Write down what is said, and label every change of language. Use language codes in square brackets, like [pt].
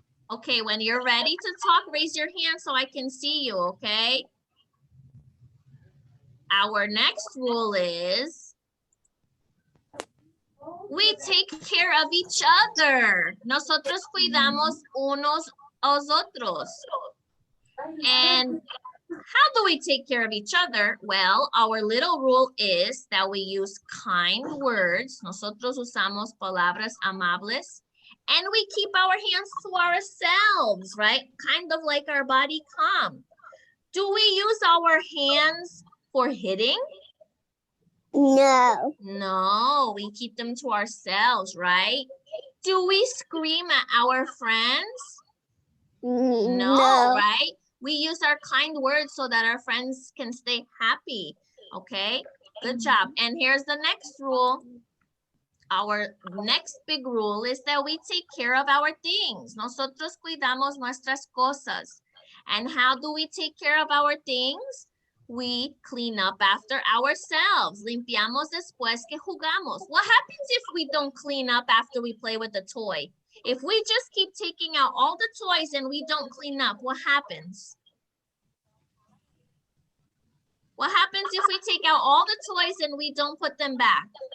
[en] Okay, when you're ready to talk, raise your hand so I can see you, okay? Our next rule is we take care of each other. [es] Nosotros cuidamos unos a los otros. [en] And how do we take care of each other? Well, our little rule is that we use kind words. [es] Nosotros usamos palabras amables. [en] And we keep our hands to ourselves, right? Kind of like our body calm. Do we use our hands for hitting? No. No, we keep them to ourselves, right? Do we scream at our friends? No, right? We use our kind words so that our friends can stay happy, okay? Good job. And here's the next rule. Our next big rule is that we take care of our things. [es] Nosotros cuidamos nuestras cosas. [en] And how do we take care of our things? We clean up after ourselves. [es] Limpiamos después que jugamos. [en] What happens if we don't clean up after we play with the toy? If we just keep taking out all the toys and we don't clean up, what happens? What happens if we take out all the toys and we don't put them back?